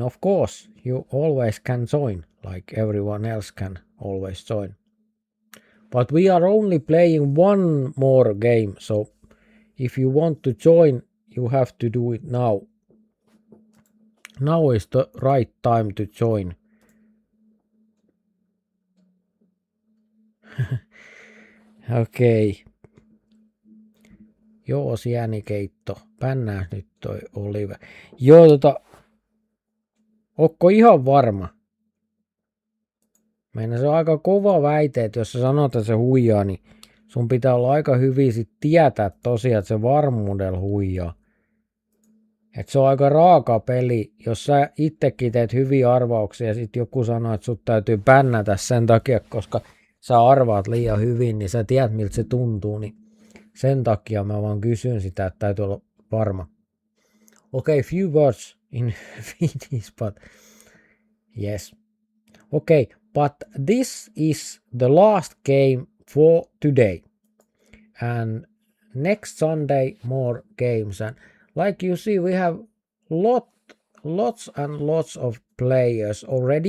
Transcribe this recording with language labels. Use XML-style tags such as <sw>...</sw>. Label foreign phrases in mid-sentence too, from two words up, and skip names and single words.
<en>Of course, you always can join, like everyone else can always join. But we are only playing one more game, so if you want to join, you have to do it now. Now is the right time to join.</en> <fi>Okei. Okay. Joo, sienikeitto. Pännää nyt toi Olive. Joo, ootko ihan varma? Meina se on aika kova väite, että jos sä sanot, että se huijaa, niin sun pitää olla aika hyvin sit tietää tosiaan, että se varmuudella huijaa. Et se on aika raaka peli, jos sä itsekin teet hyviä arvauksia ja sit joku sanoo, että sut täytyy pännätä sen takia, koska sä arvaat liian hyvin, niin sä tiedät miltä se tuntuu, niin sen takia mä vaan kysyn sitä, että täytyy olla varma.</fi> <en>Okay, few words in Finnish, but yes. Okay, but this is the last game for today. And next Sunday more games. And like you see, we have lots and lots of players already.</en>